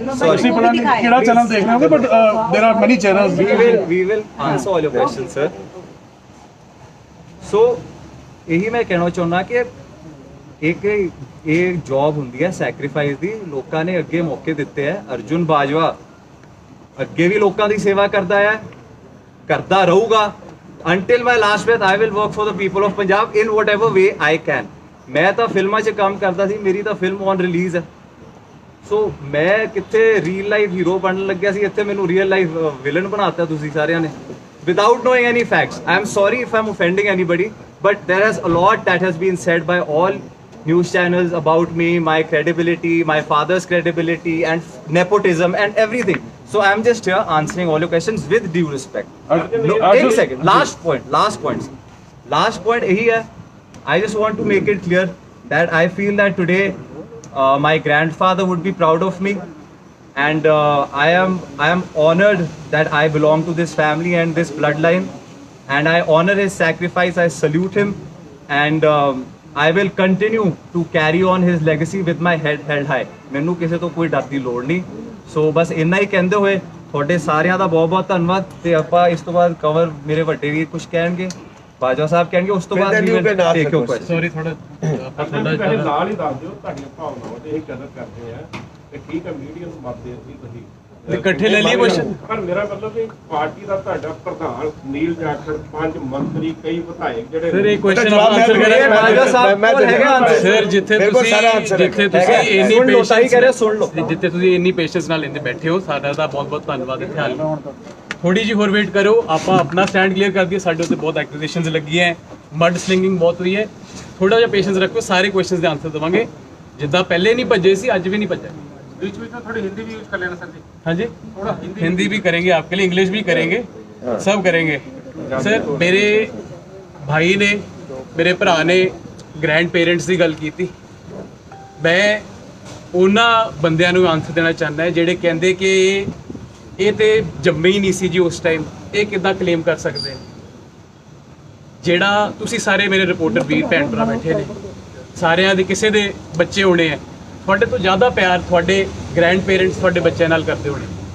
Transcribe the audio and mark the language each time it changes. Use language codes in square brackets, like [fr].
[pa] ਤੁਸੀਂ ਪਤਾ ਨਹੀਂ ਕਿਹੜਾ ਚੈਨਲ ਦੇਖ ਰਹੇ ਹੋ [en] But there are many channels. We will answer all your questions, sir. [pa] So ਇਹੀ ਮੈਂ ਕਹਿਣਾ ਚਾਹੁੰਦਾ ਕਿ ਇੱਕ ਇਹ ਜੌਬ ਹੁੰਦੀ ਹੈ ਸੈਕਰੀਫਾਈਸ ਦੀ. ਲੋਕਾਂ ਨੇ ਅੱਗੇ ਮੌਕੇ ਦਿੱਤੇ ਹੈ. ਅਰਜੁਨ ਬਾਜਵਾ ਅੱਗੇ ਵੀ ਲੋਕਾਂ ਦੀ ਸੇਵਾ ਕਰਦਾ ਹੈ, ਕਰਦਾ ਰਹੂਗਾ. [en] Until my last breath, I will work for the people of Punjab in whatever way I can. [pa] ਮੈਂ ਤਾਂ ਫਿਲਮਾਂ 'ਚ ਕੰਮ ਕਰਦਾ ਸੀ, ਮੇਰੀ ਤਾਂ ਫਿਲਮ ਔਨ ਰਿਲੀਜ਼ ਹੈ. ਸੋ ਮੈਂ ਕਿੱਥੇ ਰੀਅਲ ਲਾਈਫ ਹੀਰੋ ਬਣਨ ਲੱਗਿਆ ਸੀ, ਇੱਥੇ ਮੈਨੂੰ ਰੀਅਲ ਲਾਈਫ ਵਿਲਨ ਬਣਾਤਾ ਤੁਸੀਂ ਸਾਰਿਆਂ ਨੇ [en] without knowing any facts. I am sorry if I am offending anybody, but there is a lot that has been said by all news channels about me, my credibility, my father's credibility, and nepotism and everything. So I'm just here answering all your questions with due respect. No, एक second. Last point. Last point [hi] यही है. [en] I just want to make it clear that I feel that today my grandfather would be proud of me, and I am honored that I belong to this family and this bloodline, and I honor his sacrifice. I salute him, and I will continue to carry on his legacy with my head held high. [pa] ਮੈਨੂੰ ਕਿਸੇ ਤੋਂ ਕੋਈ ਡਰ ਦੀ ਲੋੜ ਨਹੀਂ. ਸੋ ਬਸ ਇੰਨਾ ਹੀ ਕਹਿੰਦੇ ਹੋਏ ਤੁਹਾਡੇ ਸਾਰਿਆਂ ਦਾ ਬਹੁਤ ਬਹੁਤ ਧੰਨਵਾਦ. ਤੇ ਆਪਾਂ ਇਸ ਤੋਂ ਬਾਅਦ ਕਵਰ ਮੇਰੇ ਵੱਡੇ ਵੀ ਕੁਝ ਕਹਿਣਗੇ, ਬਾਜਵਾ ਸਾਹਿਬ ਕਹਿਣਗੇ, ਉਸ ਤੋਂ ਬਾਅਦ ਟੇਕ ਯੂ ਕੁਐਸਚਨ. ਸੌਰੀ ਥੋੜਾ ਆਪਾਂ ਤੁਹਾਡਾ ਨਾਲ ਹੀ ਦੱਸ ਦਿਓ ਤੁਹਾਡੀਆਂ ਭਾਵਨਾਵਾਂ ਤੇ ਅਸੀਂ ਕਦਰ ਕਰਦੇ ਆ ਤੇ ਠੀਕ ਹੈ ਮੀਡੀਆ ਨੂੰ ਮਤ ਦੇ ਦਿੱਤੀ ਤੁਸੀਂ ਇਕੱਠੇ ਲੈ ਲਈਏ ਕੁਐਸਚਨ. ਪਰ ਮੇਰਾ ਮਤਲਬ ਕਿ ਪਾਰਟੀ ਦਾ ਤੁਹਾਡਾ ਪ੍ਰਧਾਨ ਨੀਲ ਜਾਖੜ 5 ਮੰਤਰੀ ਕਈ ਵਿਧਾਇਕ ਜਿਹੜੇ ਸਰ ਇਹ ਕੁਐਸਚਨ ਜਵਾਬ ਮੈਂ ਆਨਸਰ ਕਰਿਆ ਬਾਜਵਾ ਸਾਹਿਬ ਕੋਲ ਹੈਗਾ ਆਨਸਰ. ਸਰ ਜਿੱਥੇ ਤੁਸੀਂ ਇੰਨੀ ਸੁਣ ਲਓ, ਸਹੀ ਕਹਿ ਰਹੇ, ਸੁਣ ਲਓ. ਜਿੱਥੇ ਤੁਸੀਂ ਇੰਨੀ ਪੇਸ਼ੈਂਸ ਨਾਲ ਇੰਨੇ ਬੈਠੇ ਹੋ, ਸਾਡਾ ਦਾ ਬਹੁਤ ਬਹੁਤ ਧੰਨਵਾਦ. ਇੱਥੇ ਹਾਲ ਥੋੜੀ ਜਿਹੀ ਹੋਰ ਵੇਟ ਕਰੋ, ਆਪਾਂ ਆਪਣਾ ਸਟੈਂਡ ਕਲੀਅਰ ਕਰ ਦਈਏ. ਸਾਡੇ ਉੱਤੇ ਬਹੁਤ ਐਕੂਜ਼ੇਸ਼ਨਸ ਲੱਗੀਆਂ ਹੈ, ਮਡ ਸਲਿੰਗਿੰਗ ਬਹੁਤ ਹੋਈ ਹੈ. ਥੋੜਾ ਜਿਹਾ ਪੇਸ਼ੈਂਸ ਰੱਖੋ, ਸਾਰੇ ਕੁਐਸਚਨਸ ਦੇ ਆਨਸਰ ਦੇਵਾਂਗੇ. ਜਿੱਦਾਂ ਪਹਿਲੇ ਨਹੀਂ ਭੱਜੇ ਸੀ, ਅੱਜ ਵੀ ਨਹੀਂ ਭੱਜੇ. [hi] बीच में थोड़ी हिंदी भी यूज कर लेना सर जी. हाँ जी, थोड़ा हिंदी भी करेंगे आपके लिए, इंग्लिश भी करेंगे, सब करेंगे. सर मेरे भाई ने, मेरे भरा ने ग्रैंड पेरेंट्स की गल की. [pa] मैं ਉਹਨਾਂ ਬੰਦਿਆਂ ਨੂੰ ਆਨਸਰ ਦੇਣਾ ਚਾਹੁੰਦਾ ਜਿਹੜੇ ਕਹਿੰਦੇ ਕਿ ਇਹ ਤੇ ਜੰਮੇ ਹੀ ਨਹੀਂ ਸੀ ਜੀ ਉਸ ਟਾਈਮ, ਇਹ ਕਿੱਦਾਂ ਕਲੇਮ ਕਰ ਸਕਦੇ. ਜਿਹੜਾ ਤੁਸੀਂ ਸਾਰੇ ਮੇਰੇ ਰਿਪੋਰਟਰ ਵੀਰ ਭੈਣ ਭਰਾ ਬੈਠੇ ਨੇ, ਸਾਰਿਆਂ ਦੇ ਕਿਸੇ ਦੇ ਬੱਚੇ ਹੋਣੇ ਆ, ਤੁਹਾਡੇ ਤੋਂ ਜ਼ਿਆਦਾ ਪਿਆਰ ਤੁਹਾਡੇ ਗ੍ਰੈਂਡ ਪੇਰੈਂਟਸ ਤੁਹਾਡੇ ਬੱਚਿਆਂ ਨਾਲ ਕਰਦੇ ਹੋਣੇ.